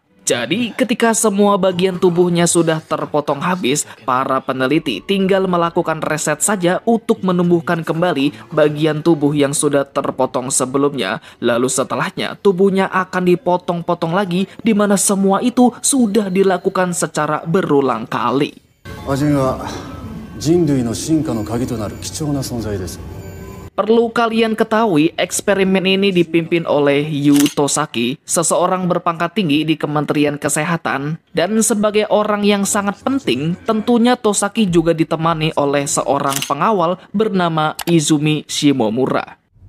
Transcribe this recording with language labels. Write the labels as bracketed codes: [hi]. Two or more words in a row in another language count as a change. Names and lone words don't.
[id] Jadi, ketika semua bagian tubuhnya sudah terpotong habis, para peneliti tinggal melakukan reset saja untuk menumbuhkan kembali bagian tubuh yang sudah terpotong sebelumnya. Lalu setelahnya, tubuhnya akan dipotong-potong lagi, di mana semua itu sudah dilakukan secara berulang kali. [ja] 亜人は人類の進化の鍵となる貴重な存在です. [id] Perlu kalian ketahui, eksperimen ini dipimpin oleh Yu Tosaki, seseorang berpangkat tinggi di Kementerian Kesehatan, dan sebagai orang yang sangat penting, tentunya Tosaki juga ditemani oleh seorang pengawal bernama Izumi Shimomura.